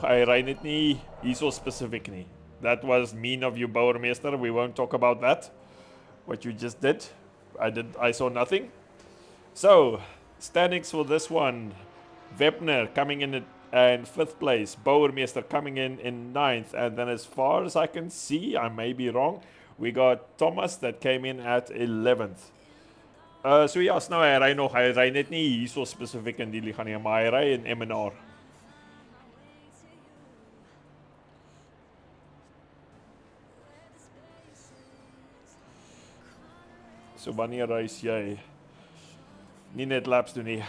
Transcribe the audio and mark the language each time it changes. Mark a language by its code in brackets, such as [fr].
[af] Hy ry net nie hierso spesifiek nie. [en] That was mean of you, Bouwmeester. We won't talk about that. What you just did. I saw nothing. So, standings for this one. Webner coming in at 5th place. Bouwmeester coming in 9th. And then as far as I can see, I may be wrong, we got Thomas that came in at 11th. [af] So ja, nou hy ry nog. Hy ry net nie hier so spesifiek in die liga nie, maar hy ry in MNR. So wanneer reis jy? Nie net laps doen nie.